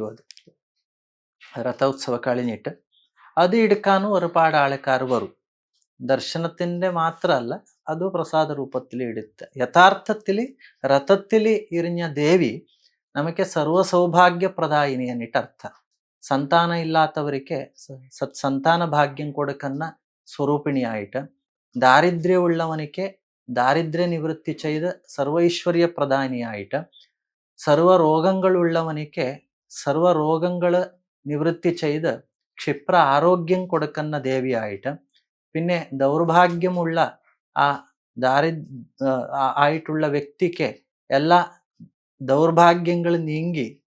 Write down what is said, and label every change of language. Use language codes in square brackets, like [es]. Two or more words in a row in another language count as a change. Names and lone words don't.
[ml] അത് രഥോത്സവം കഴിഞ്ഞിട്ട് അത് എടുക്കാനും ഒരുപാട് ആൾക്കാർ വരും. ദർശനത്തിൻ്റെ മാത്രമല്ല, അത് പ്രസാദ രൂപത്തിൽ എടുത്ത്. യഥാർത്ഥത്തിൽ രഥത്തിൽ ഇരിഞ്ഞ ദേവി നമുക്ക് സർവസൗഭാഗ്യപ്രദായിനി എന്നിട്ട് അർത്ഥം. [kn] ಸಂತಾನ ಇಲ್ಲದವರಿಗೆ ಸತ್ಸಂತಾನ [ml] ಭಾಗ್യം കൊടുക്കുന്ന സ്വരൂപിണിയായിട്ട്, ദാരിദ്ര്യമുള്ളവനിക്ക് ദാരിദ്ര്യ നിവൃത്തി ചെയ്ത് സർവൈശ്വര്യ പ്രധാനിയായിട്ട്, സർവരോഗങ്ങളുള്ളവനിക്ക് സർവരോഗങ്ങൾ നിവൃത്തി ചെയ്ത് ക്ഷിപ്ര ആരോഗ്യം കൊടുക്കുന്ന ദേവിയായിട്ട്, പിന്നെ ദൗർഭാഗ്യമുള്ള ആയിട്ടുള്ള വ്യക്തിക്ക് എല്ലാ ദൗർഭാഗ്യങ്ങളും നീങ്ങി